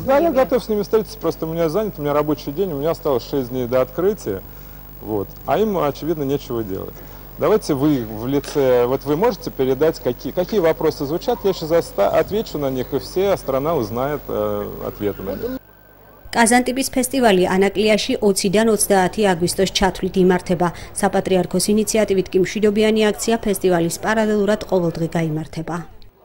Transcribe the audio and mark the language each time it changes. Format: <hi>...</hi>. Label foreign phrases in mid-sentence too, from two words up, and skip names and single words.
<ru>Да, я готов с ними встретиться, просто у меня занят, у меня рабочий день, у меня осталось 6 дней до открытия, вот, а им, очевидно, нечего делать. Давайте вы в лице, вот вы можете передать, какие вопросы звучат, я сейчас отвечу на них, и вся страна узнает ответы на них.</ru> <ka>კაზანტიპის ფესტივალი ანაკლიაში 20-დან 30 აგვისტოს ჩათვლით იმართება. საპატრიარქოს ინიციატივით კი მშვიდობიანი აქცია ფესტივალის პარალელურად ყოველდღე გაიმართება.</ka>